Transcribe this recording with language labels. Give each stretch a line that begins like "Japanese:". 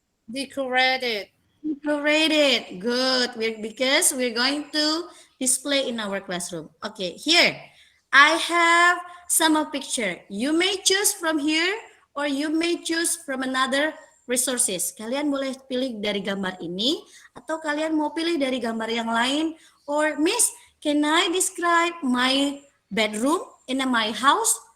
English: Decorated. Decorated. Good. Because we're going to display in our classroom. Okay, here I have some picture. You may choose from here or you may choose from another resources.
Indonesian: Kalian boleh pilih dari gambar ini atau kalian mau pilih dari gambar yang lain.
English: Or Miss, can I describe my bedroom in my house?